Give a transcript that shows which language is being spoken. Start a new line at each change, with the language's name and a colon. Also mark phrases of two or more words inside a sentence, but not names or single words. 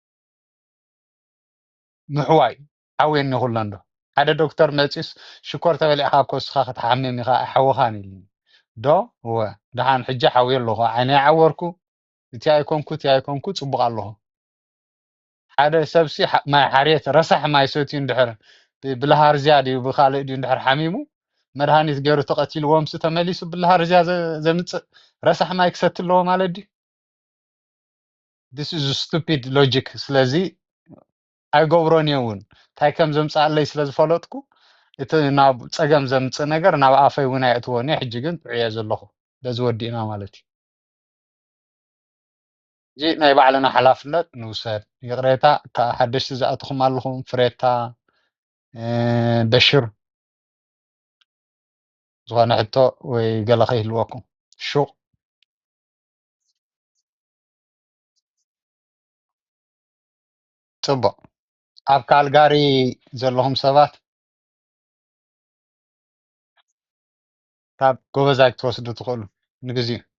Tigrinya: ምሕዋይ ሓውየኒ ኩሎ ዶ ሓደ ዶክተር መፂስ ሽኮር ተበሊዕካ ኮስካ ክትሓምም ኢኻ ኣይሓወኻን ኢልኒ ዶ እወ ድሓን ሕጂ ሓውየ ኣለኹ ዓይነይ ዓወርኩ እቲ ኣይኮንኩ ፅቡቅ ኣለኹ ሓደ ሰብሲ ማይ ሓርየት ረሳሕ ማይ ሰትዩ እንድሕር ብልሃር ዝያ ድዩ ብካልእ ድዩ እንድሕር ሓሚሙ መድሃኒት ገይሩ ተቐቲልዎምሲ ተመሊሱ ብልሃር ዝያ ዘምፅእ ረሳሕ ማይ ክሰቲ ኣለዎ ማለት ድዩ
English: this is a stupid logic
Tigrinya: ስለዚ ኣይገብሮን እየ እውን እንታይ ከም ዘምፅኣለይ ስለዝፈለጥኩ እቲ ናብ ፀገም ዘምፅእ ነገር ናብ ኣፈይ እውን ኣየእትዎን እየ ሕጂ ግን ጥዕየ ዘለኹ በዚ ወዲእና ማለት እዩ እዚ ናይ ባዕልና ሓላፍነት ንውሰድ ይቕሬታ ሓደሽቲ ዝኣትኹም ኣለኹም ፍሬታ በሽር ዝኾነ ሕቶ ወይ ገለ ከይህልወኩም ሹቕ ፅቡቅ ኣብ ካልጋሪ ዘለኹም ሰባት ካብ ጎበዛይ ክትወስዱ ትኽእሉ ንግዚኡ